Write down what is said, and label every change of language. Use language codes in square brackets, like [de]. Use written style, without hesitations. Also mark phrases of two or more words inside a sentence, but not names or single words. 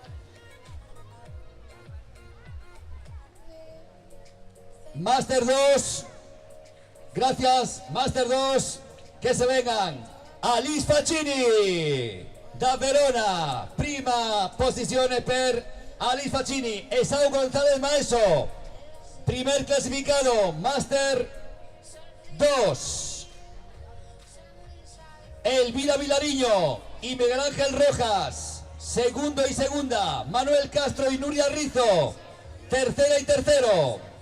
[es] Máster 2, gracias, Máster 2, que se vengan. [it] Alice Faccini, da Verona, prima posizione per Alice Faccini. [es] Esau González Maeso, primer clasificado, Máster 2. Elvira Vilariño y Miguel Ángel Rojas, segundo y segunda. Manuel Castro y Nuria Rizo, tercera y tercero.